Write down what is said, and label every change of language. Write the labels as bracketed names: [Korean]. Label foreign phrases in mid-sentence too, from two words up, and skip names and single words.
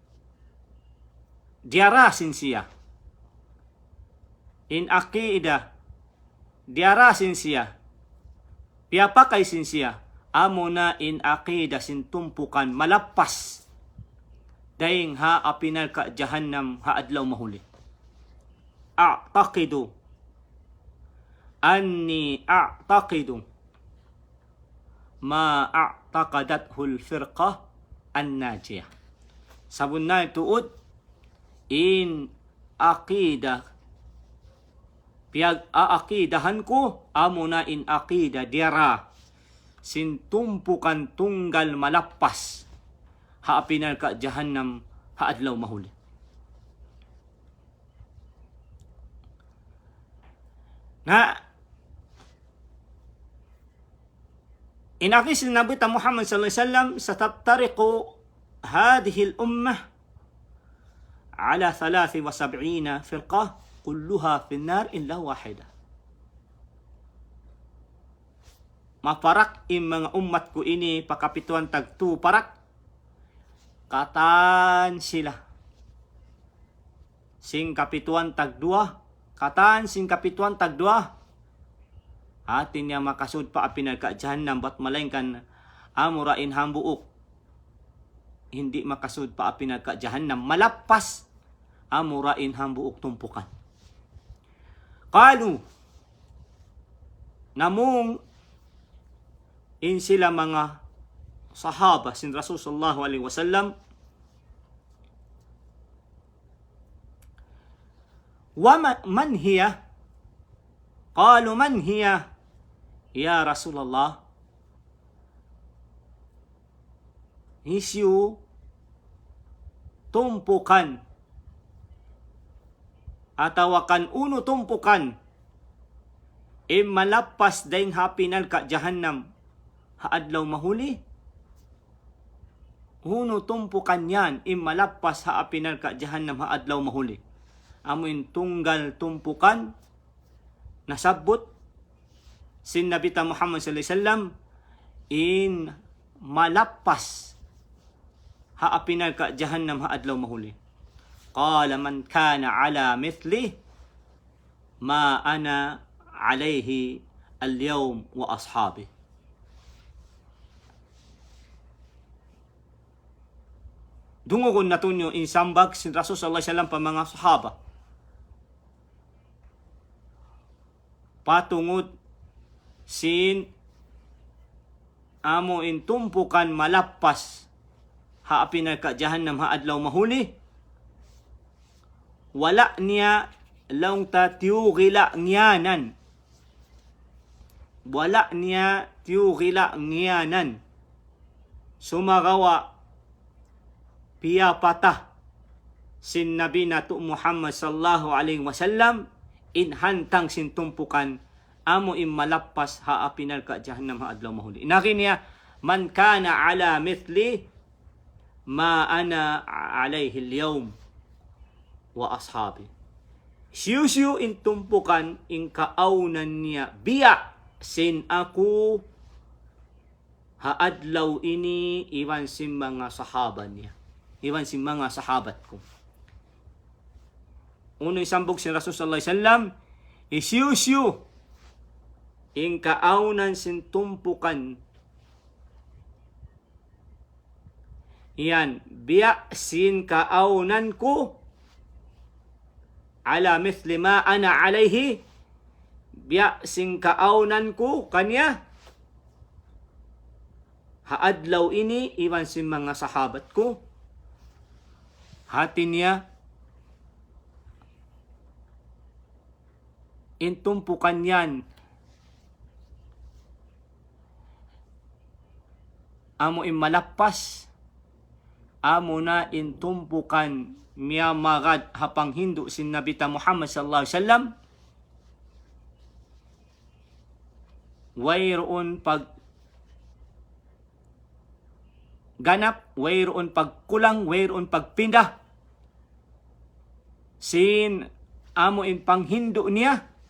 [Tausug] diara sin siya in aqidah diara sin siya piapakay sin siya amo na in aqidah sin tumpukan malapas daing ha apinal ka jahannam ha adlaw mahuli [Arabic] أعتقد ما اعتقدته الفرقة الناجية. [Tausug] Sabun na tuod in aqidah piag aakidahan ko amo na in aqida diara sin tumpukan tunggal malapas ha apinal ka jahannam ha adlaw mahuli. Na inakis [Arabic] Nabi Muhammad صلى الله عليه وسلم ستفترق هذه الأمة على 73 فرقة كلها في النار إلا واحدة. [Tausug] Maparak in mga umat ko ini pakapituan tagtu parak katan sila sing kapituan tagdua katan sing kapituan tagdua atin niya makasud pa apinal ka jahannam bat malengkan amurain hambuuk hindi makasud pa apinal ka jahannam malapas amurain hambuuk tumpukan. [Arabic] Qalu [Tausug] namung in sila mga sahaba sin [Arabic] رسول صلى الله عليه وسلم ومن هي قالوا من هي يا رسول الله [Tausug] isyu tumpukan atawakan uno tumpukan malapas daing hapinal ka jahannam haadlaw mahuli uno tumpukan yan malapas haapinal ka jahannam haadlaw mahuli amuin tunggal tumpukan nasabot sin Nabi Muhammad [Arabic] صلى الله عليه وسلم [Tausug] in malapas haapinal ka jahannam haadlaw mahuli. [Arabic] قال من كان على مثل ما أنا عليه اليوم وأصحابي. [Tausug] Dungugon natunyo in sambag sin Rasul [Arabic] صلى الله عليه وسلم [Tausug] pa mga sahaba. Patungod sin amo in tumpukan malapas haapinal ka jahannam haadlaw mahuli wala niya laung tatiugila ngiyanan wala niya tiugila ngiyanan sumagawa piyapata sin Nabi nato Muhammad [Arabic] صلى الله عليه وسلم [Tausug] in hantang sin tumpukan amo in malapas haapinal ka jahannam haadlaw mahuli. Inaki niya [Arabic] من كان على مثل ما أنا عليه اليوم وأصحابي. [Tausug] Siyu in tumpukan in kaaunan niya biya sin ako haadlaw ini iwan sin mga sahaba niya. Iwan sin mga sahabat ko. Unang sambog si Rasul [Arabic] صلى الله عليه وسلم [Tausug] isiyu in kaaunan sin tumpukan yan biya sin kaaunan ko [Arabic] على مثل ما أنا عليه [Tausug] biya sin kaaunan ko kanya haadlaw ini iwan sin mga sahabat ko hati niya intumpukan yan. Amo malappas, amo na intumpukan miya magad hapang hindu sin Nabi ta Muhammad [Arabic] صلى الله عليه وسلم. [Tausug] Wayroon pag ganap, wayroon pagkulang, wayroon pagpindah. Sin amo in panghindo niya.